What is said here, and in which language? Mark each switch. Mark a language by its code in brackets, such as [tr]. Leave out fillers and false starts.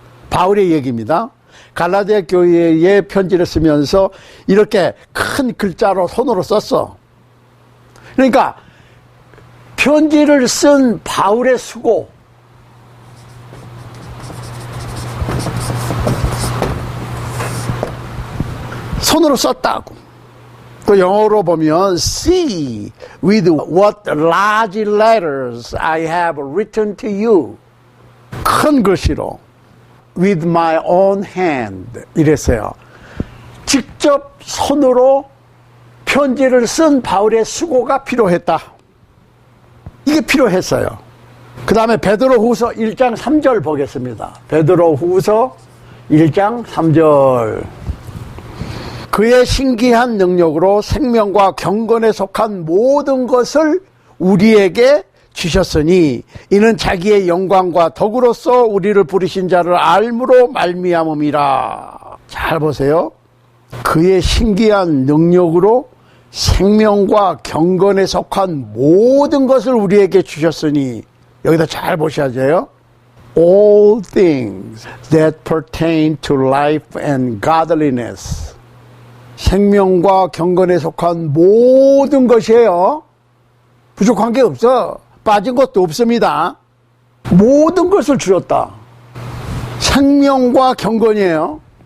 [ko] 바울의 얘기입니다. 갈라디아 교회에 편지를 쓰면서 이렇게 큰 글자로 손으로 썼어. 그러니까 편지를 쓴 바울의 수고, 손으로 썼다고. 또 영어로 보면 [en] See with what large letters I have written to you. [ko] 큰 글씨로 [en] With my own hand [ko] 이랬어요. 직접 손으로 편지를 쓴 바울의 수고가 필요했다. 이게 필요했어요. 그 다음에 베드로후서 1장 3절 보겠습니다. 베드로후서 1장 3절. 그의 신기한 능력으로 생명과 경건에 속한 모든 것을 우리에게 주셨으니 이는 자기의 영광과 덕으로서 우리를 부르신 자를 알므로 말미암음이라. 잘 보세요. 그의 신기한 능력으로 생명과 경건에 속한 모든 것을 우리에게 주셨으니, 여기다 잘 보셔야 돼요. [en] All things that pertain to life and godliness. [ko] 생명과 경건에 속한 모든 것이에요. 부족한 게 없어. 빠진 것도 없습니다. 모든 것을 주셨다. 생명과 경건이에요.